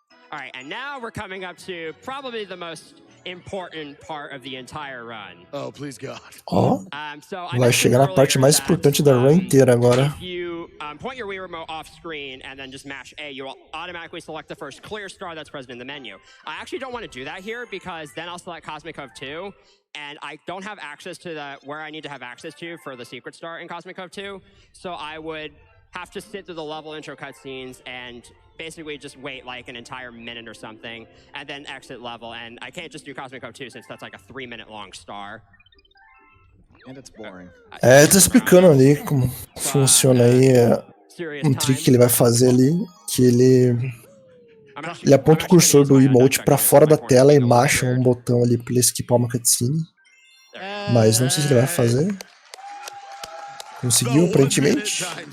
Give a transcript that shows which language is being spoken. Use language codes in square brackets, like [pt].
[en] Alright, and now we're coming up to probably the most important part of the entire run. Oh, please God. [pt] Vai chegar na parte mais importante da run inteira agora. [en] If you point your Wii remote off screen and then just mash A, you will automatically select the first clear star that's present in the menu. I actually don't want to do that here because then I'll select Cosmic Cove 2 and I don't have access to where I need to have access to for the secret star in Cosmic Cove 2. So I would have to sit through the level intro cutscenes and basically just wait like an entire minute or something and then exit level, and I can't just do Cosmic Cove 2 since that's like a 3-minute long star. And it's boring. [pt] Tá explicando ali como funciona aí um trick que ele vai fazer ali, que ele aponta o cursor do emote pra fora da tela e marcha um botão ali pra ele esquipar uma cutscene. Mas não sei se ele vai fazer. Conseguiu, aparentemente.